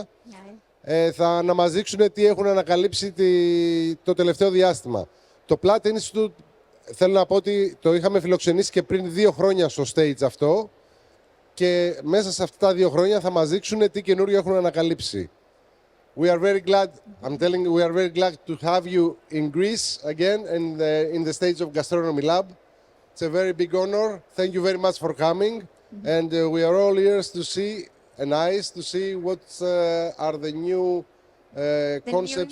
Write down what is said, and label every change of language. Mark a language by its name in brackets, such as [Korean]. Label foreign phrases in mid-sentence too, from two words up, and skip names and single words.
[Greek] Θα να μας δείξουν τι έχουν ανακαλύψει το τελευταίο διάστημα. Το Platt Institute, θέλω να πω ότι το είχαμε φιλοξενήσει και πριν 2 χρόνια στο stage αυτό και μέσα σε αυτά τα 2 χρόνια θα μας δείξουν τι καινούριο έχουν ανακαλύψει. [English] We are very glad, I'm telling you, we are very glad to have you in Greece again and in the stage of Gastronomy Lab. It's a very big honor. Thank you very much for coming. And we are all ears to see and eyes to see what are the new concepts.